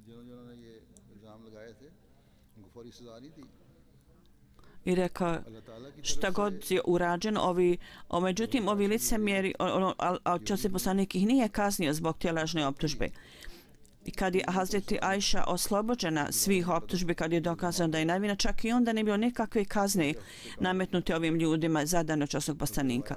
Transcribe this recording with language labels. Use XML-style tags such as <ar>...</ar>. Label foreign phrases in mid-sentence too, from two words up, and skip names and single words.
<ur>جنہوں نے یہ الزام لگائے تھے ان کو فوری سزا نہیں دی.</ur> <bs>I rekao</bs> <ur>اللہ تعالیٰ کی</ur> <bs>šta</bs> <ur>तरफ</ur> <bs>god</bs> <ur>से</ur> <bs>je urađeno, međutim ovi licemjeri, Časni poslanik ih nije kaznio zbog te lažne optužbe. I kad je Hazreti Ajša oslobođena svih optužbi, kad je dokazano da je nevina, čak i onda ne bilo nikakve kazne nametnute ovim ljudima zadano Časnog poslanika.</bs>